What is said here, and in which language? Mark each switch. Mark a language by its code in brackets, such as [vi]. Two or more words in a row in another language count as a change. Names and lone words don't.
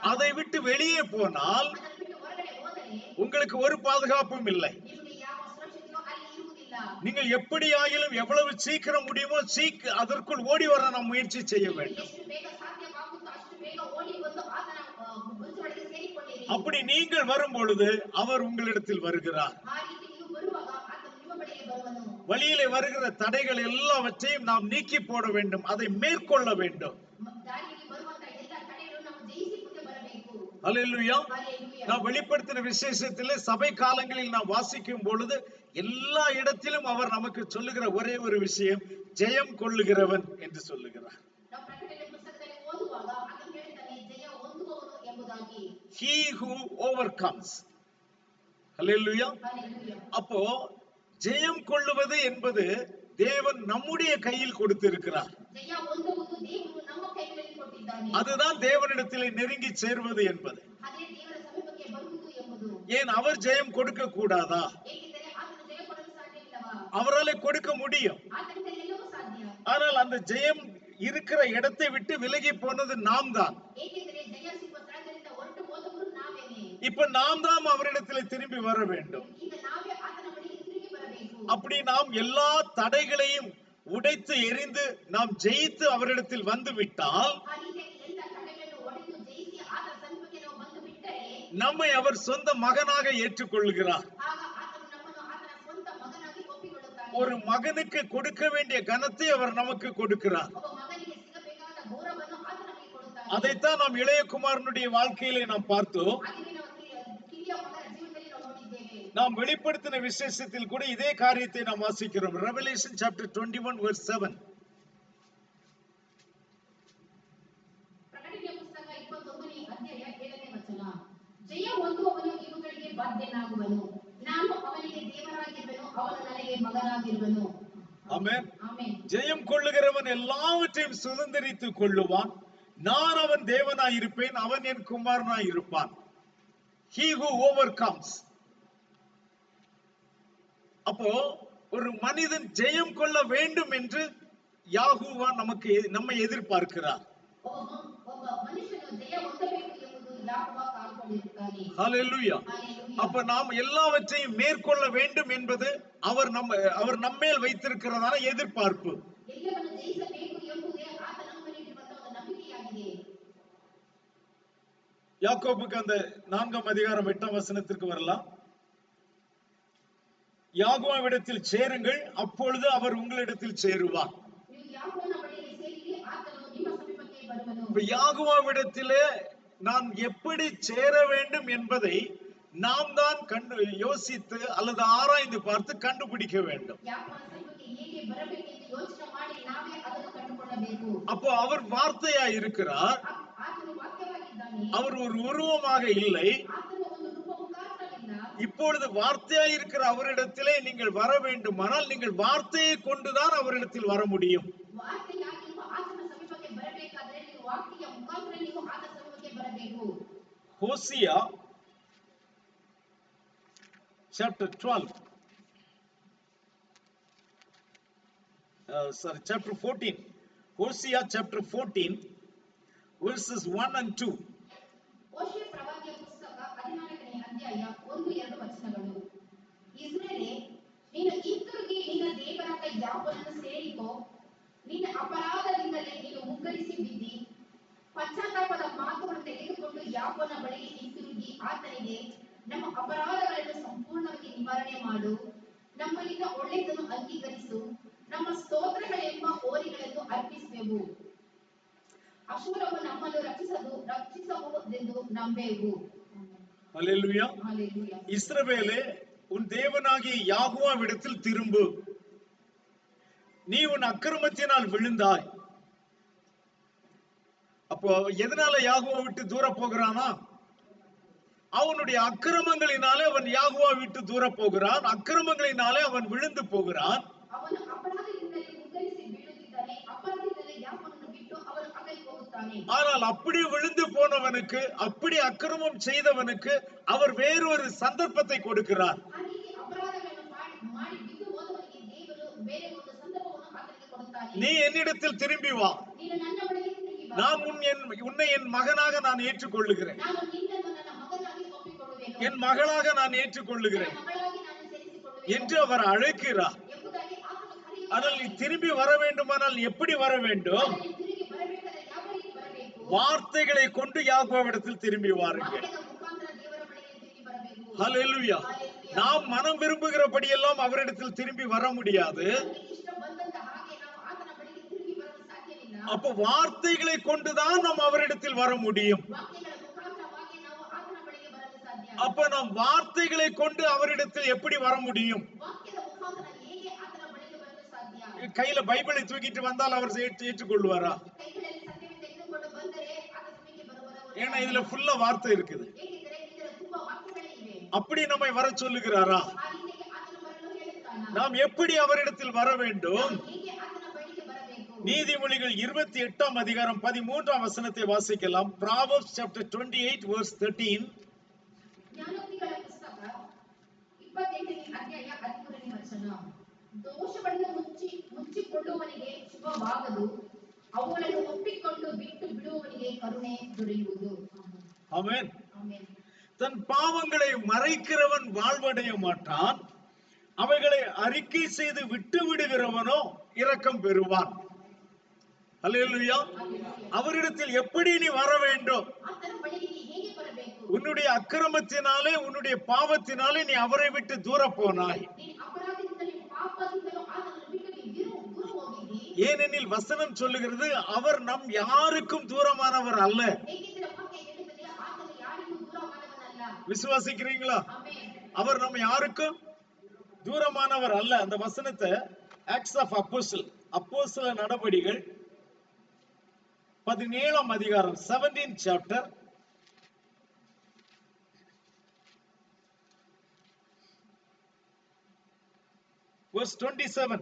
[ta] அதை விட்டு வெளியே போனால் [kn] ಅದನ್ನು ಬಿಟ್ಟು ಹೊರಗಡೆ ಹೋದರೆ [ta] உங்களுக்கு ஒரு பாதுகாப்பும் இல்லை. [kn] ನಿಮಗೆ ಯಾವ ಸುರಕ್ಷತೆಯೂ ಅಲ್ಲಿ ಇರುವುದಿಲ್ಲ. [ta] நீங்கள் எப்படி ஆகிலும் எவ்வளவு சீக்கிரம் முடியுமோ அதற்குள் ஓடி வர நாம் முயற்சி செய்ய வேண்டும். [kn] ಎಷ್ಟು ಬೇಗ ಸಾಧ್ಯವಾಗುತ್ತೋ ಅಷ್ಟು ಬೇಗ ಓಡಿ ಬಂದು ಆತನ ಗುರುತೊಳಗೆ ಸೇರಿಕೊಳ್ಳಿರಿ. [ta] அப்படி நீங்கள் வரும் பொழுது அவர் உங்களிடத்தில் வருகிறார். [kn] ಆ ರೀತಿ ನೀವು ಬರುವಾಗ ಆತನು ನಿಮ್ಮ ಬಳಿಗೆ ಬರುವನು. [ta] வழியிலே வருகிற தடைகள் எல்லாவற்றையும் நாம் நீக்கி போட வேண்டும், அதை மேற்கொள்ள வேண்டும். [kn] ದಾರಿಯಲ್ಲಿ ಬರುವಂತ ಎಲ್ಲ ತಡೆಗಳನ್ನು ನಾವು ಜಯಿಸಿ ಮುಂದೆ ಬರಬೇಕು. [ta] அல்லேலூயா. Hallelujah. நாம் வெளிப்படுத்தின விசேஷத்திலே சபை காலங்களில் நாம் வாசிக்கும் பொழுது எல்லா இடத்திலும் அவர் நமக்கு சொல்லுகிற ஒரே ஒரு விஷயம், ஜெயம் கொள்ளுகிறவன் என்று சொல்லுகிறார். [kn] ನಾವು ಪ್ರಕಟಣೆ ಪುಸ್ತಕದಲ್ಲಿ ಓದುವಾಗ ಆತನು ಹೇಳ್ತಾನೆ, ಜಯ ಹೊಂದುವವನು ಎಂಬುದಾಗಿ. [en] He who overcomes. [ta] அல்லேலூயா. Hallelujah. அப்போ ஜெயம் கொள்ளுவது என்பது தேவன் நம்முடைய கையில் கொடுத்திருக்கிறார். [kn] ಜಯ ಹೊಂದುವುದು ದೇವರು ನಮ್ಮ ಕೈಗಳಲ್ಲಿ ಕೊಟ್ಟಿದ್ದಾನೆ. [ta] அதுதான் தேவனிடத்திலே நெருங்கி சேர்வது என்பது. [kn] ಅದೇ ದೇವರ ಸಮೀಪಕ್ಕೆ ಬರುವುದು ಎಂಬುದು. [ta] ஏன் அவர் ஜெயம் கொடுக்க கூடாதா? [kn] ಏಕೆಂದರೆ ಆತನು ಜಯ ಕೊಡಲು ಸಾಧ್ಯವಿಲ್ಲವಾ? [ta] அவராலே கொடுக்க முடியும். [kn] ಆತನಿಂದ ಎಲ್ಲವೂ ಸಾಧ್ಯ. [ta] ஆனால் அந்த ஜெயம் இருக்கிற இடத்தை விட்டு விலகி போனது நாம் தான். [kn] ಏಕೆಂದರೆ ಜಯ ಸಿಗುವ ಸ್ಥಳದಿಂದ ಹೊರಟು ಹೋದವರು ನಾವೇನೆ. [ta] இப்ப நாம் தான் அவரிடத்திலே திரும்பಿ வர வேண்டும். [kn] ಈಗ ನಾವೇ ಆತನ ಬಳಿಗೆ ತಿರುಗಿ ಬರಬೇಕು. [ta] அப்படி நாம் எல்லா தடைகளையும் உடைத்து எறிந்து நாம் ஜெயித்து அவரிடத்தில் வந்து விட்டால் [kn] ಆ ರೀತಿಯಾಗಿ ಎಲ್ಲ ತಡೆಗಳನ್ನು ಒಡೆದು ಜಯಿಸಿ ಆತನ ಸಮೀಪಕ್ಕೆ ನಾವು ಬಂದು ಬಿಟ್ಟರೆ [ta] நம்மை அவர் சொந்த மகனாக ஏற்றுக்கொள்கிறார். [kn] ಆಗ ಆತನು ನಮ್ಮನ್ನು ಆತನ ಸ್ವಂತ ಮಗನಾಗಿ ಒಪ್ಪಿಕೊಳ್ಳುತ್ತಾನೆ. [ta] ஒரு மகனுக்கு கொடுக்க வேண்டிய கனத்தை அவர் நமக்கு கொடுக்கிறார். [kn] ಒಬ್ಬ ಮಗನಿಗೆ ಸಿಗಬೇಕಾದ ಗೌರವವನ್ನು ಆತ ನಮಗೆ ಕೊಡುತ್ತಾನೆ. [ta] அதைத்தான் நாம் இளைய குமாரனுடைய வாழ்க்கையிலே நாம் பார்த்தோம். [kn] ಹಾಗೆಯೇ ನಾವು ಕಿರಿಯ ಮಗನ ಜೀವನದಲ್ಲಿ ನಾವು ನೋಡಿದ್ದೇವೆ. [ta] நாம் வெளிப்படுத்தின விசேஷத்தில் கூட இதே காரியத்தை நாம் வாசிக்கிறோம். [en] Revelation chapter 21 verse 7. [kn] ಪ್ರಕಟಣೆಯ ಪುಸ್ತಕ 21ನೇ ಅಧ್ಯಾಯ 7ನೇ ವಚನ. ಜಯ ಹೊಂದುವವನು ಇವುಗಳಿಗೆ ಬಾಧ್ಯನಾಗುವನು. ನಾನು ಅವನಿಗೆ ದೇವರಾಗಿರುವೆನು, ಅವನು ನನಗೆ ಮಗನಾಗಿರುವನು. [ta] ஆமென். [kn] ಆಮೆನ್. [ta] ஜெயம் கொள்ளுகிறவன் எல்லாவற்றையும் சுதந்தரித்துக் கொள்ளுவான். நான் அவன் தேவனாய் இருப்பேன், அவன் என் குமாரனாய் இருப்பான். [en] He who overcomes. [ta] அப்போ ஒரு மனிதன் ஜெயம் கொள்ள வேண்டும் என்று யாகோவா நம்மை எதிர்பார்க்கிறார். [kn] ಒಬ್ಬ ಮನುಷ್ಯನು ಜಯ ಹೊಂದಬೇಕು ಎಂಬುದು ಯಾಕೋಬ ಕಾದುಕೊಂಡಿರುತ್ತಾನೆ. [ta] ஹalleluya. Hallelujah. அப்ப நாம் எல்லாவற்றையும் மேற்கொள்ள வேண்டும் என்பது அவர் நம்மேல் வைத்திருக்கிறதான எதிர்பார்ப்பு. [kn] ಎಲ್ಲವನ್ನು ಜಯಿಸಬೇಕು ಎಂಬುದು [ta] யாக்கோபுக்கு அந்த 4ஆம் அதிகாரம் 8ஆம் வசனத்திற்கு வரலாம். யாகோவிடத்தில் சேருங்கள், அப்பொழுது அவர் உங்களிடத்தில் சேருவார். [kn] ನೀವು ಯಾಕೋಬನ ಬಳಿಗೆ ಸೇರಿರಿ, ಆತನು ನಿಮ್ಮ ಸಮೀಪಕ್ಕೆ ಬರುವನು. [ta] இப்ப யாகோவிடத்திலே நான் எப்படி சேர வேண்டும் என்பதை நாம் தான் யோசித்து அல்லது ஆராய்ந்து பார்த்து கண்டுபிடிக்க வேண்டும். [kn] ಯಾಕೋಬನ ಸಮೀಪಕ್ಕೆ ಹೇಗೆ ಬರಬೇಕೆಂದು ಯೋಚನೆ ಮಾಡಿ ನಾವೇ ಅದನ್ನು ಕಂಡುಕೊಳ್ಳಬೇಕು. [ta] அப்போ அவர் வார்த்தையா இருக்கிறார், [kn] ಆತನು ವಾಕ್ಯವಾಗಿದ್ದಾನೆ, [ta] அவர் ஒரு உருவமாக இல்லை. [kn] ಆತನು ಒಂದು ರೂಪಮುಖಾಂತರವಿಲ್ಲ. [ta] இப்பொழுது வார்த்தையா இருக்கிற அவரிடத்திலே நீங்கள் வர வேண்டுமானால் நீங்கள் வார்த்தையை கொண்டுதான் அவரிடத்தில் வர முடியும். [kn] ವಾರ್ತೆಯಾಗಿರುವ ಆತನ ಸಮೀಪಕ್ಕೆ ಬರಬೇಕಾದರೆ ನೀವು ವಾಕ್ಯ ಮುಖಾಂತರ ನೀವು ಆತನ ಸಮೀಪಕ್ಕೆ ಬರಬೇಕು. [en] ಹೋಸಿಯಾ chapter 12 chapter 14, Hosea chapter 14 verses 1 and 2. [kn] ಹೋಶೇಯ ಪ್ರವಾದಿಯ ಪುಸ್ತಕ 14ನೇ ಅಧ್ಯಾಯ 1-2 ವಚನಗಳು. ಇಸ್ರಾಯೇಲೇ, ನೀನು ಹಿಂತಿರುಗಿ ನಿನ್ನ ದೇವರಾದ ಯಾಕೋಬನನ್ನು ಸೇರಿಕೋ. ನಿನ್ನ ಅಪರಾಧದಿಂದಲೇ ನೀನು ಮುಗ್ಗರಿಸಿ ಬಿದ್ದಿ. ಪಶ್ಚಾತ್ತಾಪದ ಮಾತುಗಳನ್ನು ತೆಗೆದುಕೊಂಡು ಯಾಕೋಬನ ಬಳಿಗೆ ಹಿಂತಿರುಗಿ ಆತನಿಗೆ, ನಮ್ಮ ಅಪರಾಧಗಳನ್ನು ಸಂಪೂರ್ಣವಾಗಿ ನಿವಾರಣೆ ಮಾಡು, ನಮ್ಮಲ್ಲಿನ ಒಳ್ಳೆಯದನ್ನು ಅಂಗೀಕರಿಸು, ನಮ್ಮ ಸ್ತೋತ್ರಗಳೆಂಬ ಹೋರಿಗಳನ್ನು ಅರ್ಪಿಸುವೆವು, ಅಶೂರವು ನಮ್ಮನ್ನು ರಕ್ಷಿಸಬಹುದೆಂದು ನಂಬೆವು. [ta] ஹல்லேலூயா. ஹல்லேலூயா. இஸ்ரவேலே, உன் தேவனாகிய யாகோவாவிடத்தில் திரும்பு, நீ உன் அக்கிரமத்தினால் விழுந்தாய். அப்போ எதனால யாகோவா விட்டு தூர போகிறானா? அவனுடைய அக்கிரமங்களினாலே அவன் யாகோவா விட்டு தூர போகிறான், அக்கிரமங்களினாலே அவன் விழுந்து போகிறான். [kn] ಅವನು ಅಪರಾಧದಿಂದಲೇ ಮುಗ್ಗರಿಸಿ ಬೀಳುತ್ತಿದ್ದಾನೆ, ಅಪರಾಧದಿಂದಲೇ ಯಾಕೋಬನನ್ನು ಬಿಟ್ಟು ಅವನು ಅಗಲಿ ಹೋಗುತ್ತಾನೆ. [ta] ஆனால் அப்படி விழுந்து போனவனுக்கு, அப்படி அக்கிரமம் செய்தவனுக்கு அவர் வேறொரு சந்தர்ப்பத்தை கொடுக்கிறார். [kn] ಹಾಗಾಗಿ ಅಪರಾಧಗಳನ್ನು ಮಾಡಿ ಬಿದ್ದು ಹೋದವನಿಗೆ ದೇವರು ಬೇರೆ ಒಂದು ಸಂದರ್ಭವನ್ನು ಆತನಿಗೆ ಕೊಡುತ್ತಾನೆ. [ta] நீ என்னிடத்தில் திரும்பಿ வா, [kn] ನೀನು ನನ್ನ ಬಳಿಗೆ ತಿರುಗಿ ಬಾ, [ta] நான் உன்னை என் மகனாக நான் ஏற்றுக்கொள்ளுகிறேன், [kn] ನಾನು ನಿನ್ನನ್ನು ನನ್ನ ಮಗನಾಗಿ ಒಪ್ಪಿಕೊಳ್ಳುವೆನು, [ta] என் மகளாக நான் ஏற்றுக்கொள்ளுகிறேன் [kn] ನನ್ನ ಮಗಳಾಗಿ ನಾನು ಸೇರಿಸಿಕೊಳ್ಳುವೆನು [ta] என்று அவர் அழைக்கிறார். [kn] ಎಂಬುದಾಗಿ ಆತನು ಕರೆಯುತ್ತಾನೆ. [ta] ஆனால் நீ திரும்பி வர வேண்டுமானால் எப்படி வர வேண்டும்? [kn] ಆದರೆ ತಿರುಗಿ ಬರಬೇಕಾದರೆ ಯಾವ ರೀತಿ ಬರಬೇಕು? [ta] வார்த்தைகளை கொண்டு யாக்கோபிடத்தில் திரும்பி வாருங்கள். [kn] ವಾಕ್ಯದ ಮುಖಾಂತರ ದೇವರ ಬಳಿಗೆ ತಿರುಗಿ ಬರಬೇಕು. [ta] ஹல்லேலூயா. நாம் மனம் விரும்புகிறபடி எல்லாம் அவரிடத்தில் திரும்பி வர முடியாது. [kn] ನಮಗೆ ಇಷ್ಟ ಬಂದಂತ ಹಾಗೆ ನಾವು ಆತನ ಬಳಿಗೆ ತಿರುಗಿ ಬರಲು ಸಾಧ್ಯವಿಲ್ಲ. [ta] அப்ப வார்த்தைகளை கொண்டுதான் நாம் அவரிடத்தில் வர முடியும். [kn] ವಾಕ್ಯಗಳ ಮುಖಾಂತರವಾಗಿ ನಾವು ಆತನ ಬಳಿಗೆ ಬರಲು ಸಾಧ್ಯ. [ta] அப்ப நாம் வார்த்தைகளை கொண்டு அவரிடத்தில் எப்படி வர முடியும்? [kn] ವಾಕ್ಯದ ಮುಖಾಂತರ ಹೇಗೆ ಆತನ ಬಳಿಗೆ ಬರಲು ಸಾಧ್ಯ? [ta] கையில பைபிளை தூக்கிட்டு வந்தால் அவர் ஏற்றுக்கொள்வாரா? [kn] ಕೈಗಳಲ್ಲಿ ಸತ್ಯವನ್ನು ತೆಗೆದುಕೊಂಡು ಬಂದರೆ ಆತನ ಸಮೀಪಕ್ಕೆ ಬರುವವರು. [ta] ஏன்னா இதுல ஃபுல்லா வார்த்தை இருக்குது. [kn] ಏಕೆಂದರೆ ಇದರ ತುಂಬಾ ವಾಕ್ಯಗಳೇ ಇವೆ. [ta] அப்படி நம்மை வர சொல்லுகிறாரா? [kn] ಆ ರೀತಿಗೆ ಆತನು ಬರಲು ಹೇಳುತ್ತಾನ. [ta] நாம் எப்படி அவரிடத்தில் வர வேண்டும்? [kn] ಹೇಗೆ ಆತನ ಬಳಿಗೆ ಬರಬೇಕು? [ta] நீதிமொழிகள் 28ஆம் அதிகாரம் 13ஆம் வசனத்தை வாசிக்கலாம். [en] Proverbs chapter 28 verse 13. [kn] ಜ್ಞಾನೋಕ್ತಿಗಳ ಪುಸ್ತಕ 28ನೇ ಅಧ್ಯಾಯ 13ನೇ ವಚನ. ದೋಷಗಳನ್ನು ಮುಚ್ಚಿಕೊಳ್ಳುವವನಿಗೆ ಶುಭವಾಗದು, ಅವುಗಳನ್ನು ಒಪ್ಪಿಕೊಂಡು ಬಿಟ್ಟು ಬಿಡುವವನಿಗೆ ಕರುಣೆ ದೊರೆಯುವುದು. [ta] ஆமென். [kn] ಆಮೆನ್. [ta] தன் பாவங்களை மறைக்கிறவன் வாழ்வடைய மாட்டான், அவைகளை அறிக்கை செய்து விட்டு விடுகிறவனோ இரக்கம் பெறுவான். ஹல்லேலூயா. அவரிடத்தில் எப்படி நீ வர வேண்டும்? [kn] ಆತನ ಬಳಿಗೆ ನೀ ಹೇಗೆ ಬರಬೇಕು? [ta] உன்னுடைய அக்கிரமத்தினாலே, உன்னுடைய பாவத்தினாலே நீ அவரை விட்டு தூர போனாய். [kn] ನೀನು ಅಪರಾಧದಿಂದಲೂ ಪಾಪದಿಂದಲೂ ಆತನನ್ನು ಬಿಟ್ಟು ನೀನು ದೂರ ಹೋಗಿದ್ದಿ. [ta] ஏனெனில் வசனம் சொல்லுகிறது, அவர் நம் யாருக்கும் தூரமானவர் அல்ல. [kn] ಏಕೆಂದರೆ ವಾಕ್ಯ ಹೇಳುತ್ತದೆ, ಆತನು ಯಾರಿಗೂ ದೂರವಾದವನಲ್ಲ. [ta] விசுவாசிக்கிறீங்களா? [kn] ಆಮೆನ್. [ta] அவர் நம்ம யாருக்கும் தூரமானவர் அல்ல. அந்த வசனத்தை [en] Acts of [ta] அப்போஸ்தல நடபடிகள் 17ஆம் அதிகாரம் [en] 17th chapter verse 27.